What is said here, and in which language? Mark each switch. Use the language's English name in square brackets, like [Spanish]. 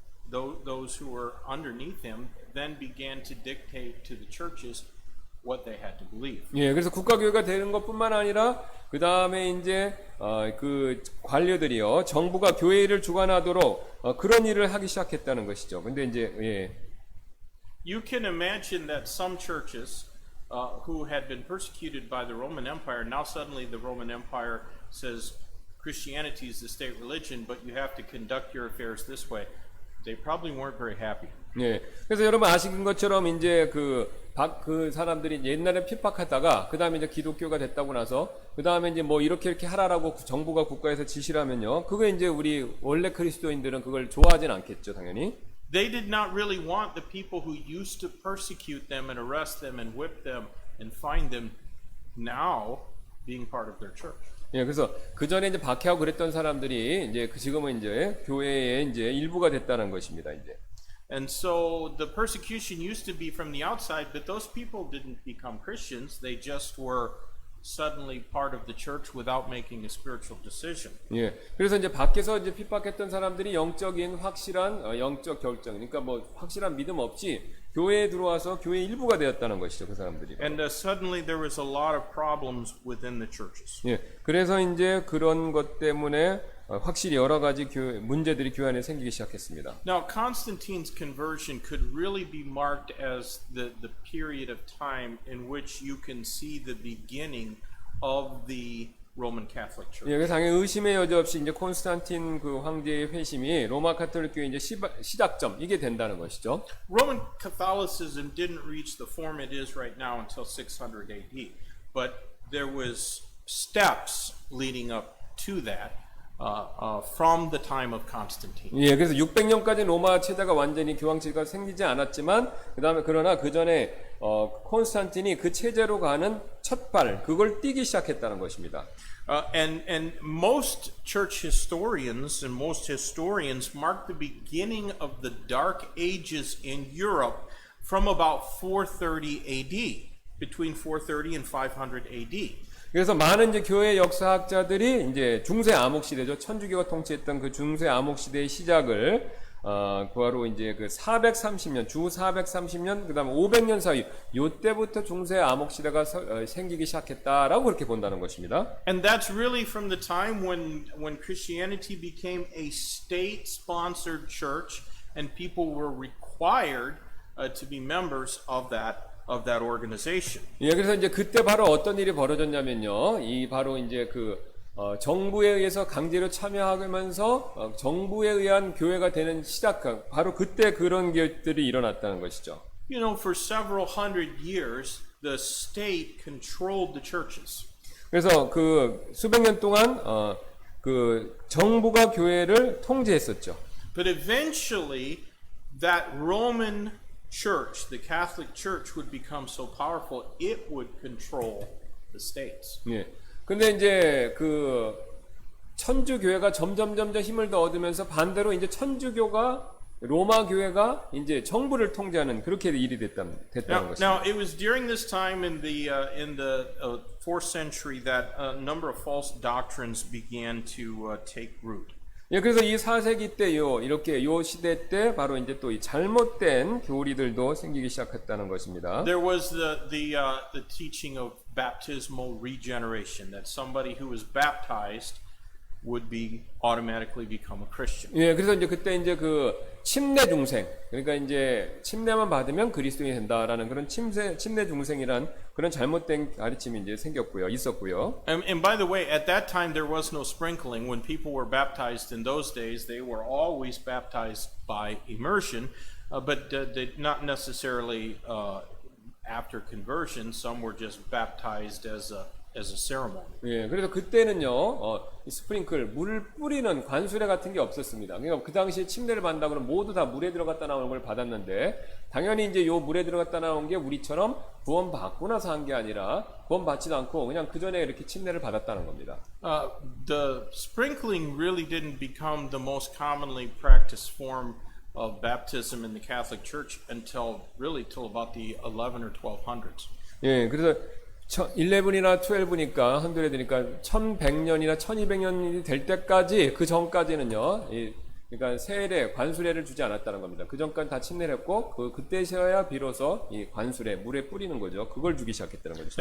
[English] those who were underneath him then began to dictate to the churches what they had to believe. [Korean] 예, 그래서 국가교회가 되는 것뿐만 아니라 그 다음에 이제 그 관료들이요, 정부가 교회를 주관하도록 그런 일을 하기 시작했다는 것이죠. 근데 이제 예. [English] You can imagine that some churches who had been persecuted by the Roman Empire, now suddenly the Roman Empire says Christianity is the state religion, but you have to conduct your affairs this way. They probably weren't very happy. [Korean] 예. 그래서 여러분 아시는 것처럼 이제 그 사람들이 옛날에 핍박하다가 그 다음에 이제 기독교가 됐다고 나서 그 다음에 이제 뭐 이렇게 하라라고 정부가 국가에서 지시를 하면요, 그거 이제 우리 원래 그리스도인들은 그걸 좋아하진 않겠죠, 당연히. [English] They did not really want the people who used to persecute them and arrest them and whip them and fine them now being part of their church. [Korean] 예, 그래서 그 전에 이제 박해하고 그랬던 사람들이 이제 지금은 이제 교회의 이제 일부가 됐다는 것입니다, 이제. [English] And so the persecution used to be from the outside, but those people didn't become Christians. They just were suddenly part of the church without making a spiritual decision. [Korean] 예, 그래서 이제 밖에서 이제 핍박했던 사람들이 영적인 확실한 영적 결정, 그러니까 뭐 확실한 믿음 없이 교회에 들어와서 교회 일부가 되었다는 것이죠, 그 사람들이. [English] And suddenly there was a lot of problems within the churches. [Korean] 예, 그래서 이제 그런 것 때문에 확실히 여러 가지 문제들이 교회 안에 생기기 시작했습니다. [English] Now, Constantine's conversion could really be marked as the period of time in which you can see the beginning of the Roman Catholic Church. [Korean] 예, 그래서 당연히 의심의 여지 없이 이제 콘스탄틴 그 황제의 회심이 로마 가톨릭 교회 이제 시작점 이게 된다는 것이죠. [English] Roman Catholicism didn't reach the form it is right now until 600 AD, but there was steps leading up to that. From the time of Constantine. [Korean] 예, 그래서 600년까지 로마 체제가 완전히 교황체제가 생기지 않았지만 그다음에 그러나 그 전에 콘스탄틴이 그 체제로 가는 첫발 그걸 띄기 시작했다는 것입니다. [English] And most church historians and most historians mark the beginning of the Dark Ages in Europe from about 430 AD, between 430 and 500 AD. [Korean] 그래서 많은 이제 교회 역사학자들이 이제 중세 암흑 시대죠. 천주교가 통치했던 그 중세 암흑 시대의 시작을 바로 이제 그 430년, 주 430년, 그다음에 500년 사이 요때부터 중세 암흑 시대가 생기기 시작했다라고 그렇게 본다는 것입니다. [English] And that's really from the time when Christianity became a state-sponsored church and people were required to be members of that organization. [Korean] 예, 그래서 이제 그때 바로 어떤 일이 벌어졌냐면요. 이 바로 이제 그 정부에 의해서 강제로 참여하면서 정부에 의한 교회가 되는 시작, 바로 그때 그런 것들이 일어났다는 것이죠. [English] You know, for several hundred years, the state controlled the churches. [Korean] 그래서 그 수백 년 동안 그 정부가 교회를 통제했었죠. [English] But eventually, that Roman Church, the Catholic Church, would become so powerful it would control the states. [Korean] 예. 근데 이제 그 천주 교회가 점점 힘을 더 얻으면서 반대로 이제 천주교가 로마 교회가 이제 정부를 통제하는 그렇게 일이 됐다는 것입니다. [English] Now, it was during this time in the 4th century that a number of false doctrines began to take root. [Korean] 예, 그래서 이 4세기 때요, 이렇게 요 시대 때 바로 이제 또 이 잘못된 교리들도 생기기 시작했다는 것입니다. [English] There was the teaching of baptismal regeneration, that somebody who was baptized would automatically become a Christian. [Korean] 예, 그래서 이제 그때 이제 그 침례 중생, 그러니까 이제 침례만 받으면 그리스도인이 된다라는 그런 침례 중생이란 그런 잘못된 가르침이 이제 있었고요. [English] And by the way, at that time there was no sprinkling. When people were baptized in those days, they were always baptized by immersion, but not necessarily after conversion. Some were just baptized as a ceremony. [Korean] 예, 그래서 그때는요, 이 스프링클, 물을 뿌리는 관수례 같은 게 없었습니다. 그러니까 그 당시에 침례를 받는다 그러면 모두 다 물에 들어갔다 나오는 걸 받았는데, 당연히 이제 요 물에 들어갔다 나온 게 우리처럼 구원 받고 나서 한 게 아니라, 구원 받지도 않고 그냥 그 전에 이렇게 침례를 받았다는 겁니다. [English] The sprinkling really didn't become the most commonly practiced form of baptism in the Catholic Church until about the 11 or 1200s. [Korean] 예, 그래서 11이나 12니까 한둘에 되니까 1100년이나 1200년이 될 때까지 그 전까지는요, 그러니까 세례, 관수례를 주지 않았다는 겁니다. 그 전까지 다 침례를 했고 그때서야 비로소 이 관수례, 물에 뿌리는 거죠. 그걸 주기 시작했다는 거죠.